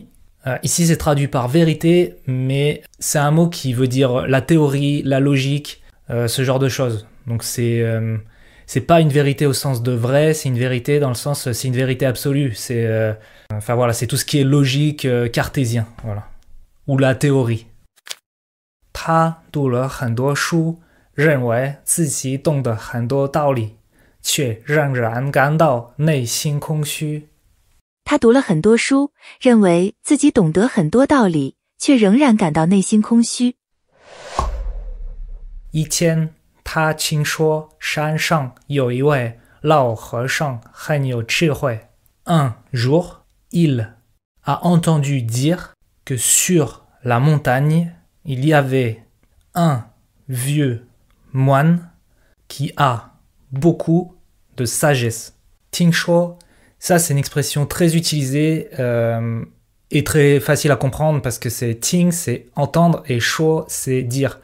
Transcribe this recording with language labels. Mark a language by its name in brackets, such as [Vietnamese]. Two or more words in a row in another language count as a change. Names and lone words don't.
[French] Ici c'est traduit par vérité, mais c'est un mot qui veut dire la théorie, la logique, ce genre de choses. Donc c'est pas une vérité au sens de vrai, c'est une vérité dans le sens c'est une vérité absolue. C'est enfin voilà, c'est tout ce qui est logique cartésien, voilà. Ou la théorie. [Chinese] Ta 读了很多书，认为自己懂得很多道理，却仍然感到内心空虚。他读了很多书，认为自己懂得很多道理，却仍然感到内心空虚。一天，他听说山上有一位老和尚很有智慧。 [French] Un jour, il a entendu dire que sur la montagne, il y avait un vieux moine qui a beaucoup de sagesse. 听说 ça, c'est une expression très utilisée et très facile à comprendre parce que c'est ting, c'est entendre et sho, c'est dire.